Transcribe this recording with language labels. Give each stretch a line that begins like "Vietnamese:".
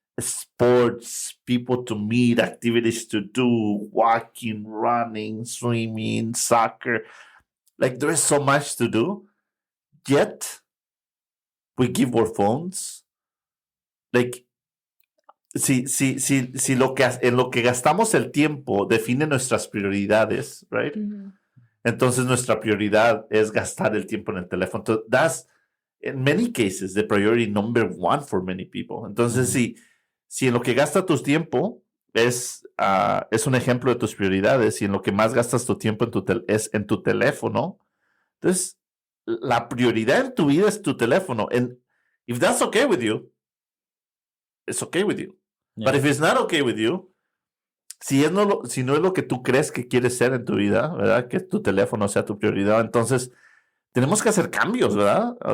English: Sports, people to meet, activities to do, walking, running, swimming, soccer. Like, there is so much to do. Yet, we give our phones.
Spanish: Like, si en lo que gastamos el tiempo define nuestras prioridades, right? Entonces, nuestra prioridad es gastar el tiempo en el teléfono.
English: Entonces, that's, in many cases, the priority number 1 for many people.
Spanish: Entonces, si en lo que gastas tu tiempo es un ejemplo de tus prioridades y en lo que más gastas tu tiempo es en tu teléfono, entonces, la prioridad en tu vida es tu teléfono.
English: And if that's okay with you, it's okay with you. Yeah. But if it's not okay with you,
Spanish: si no es lo que tú crees que quieres ser en tu vida, ¿verdad? Que tu teléfono sea tu prioridad, entonces tenemos que hacer cambios, ¿verdad?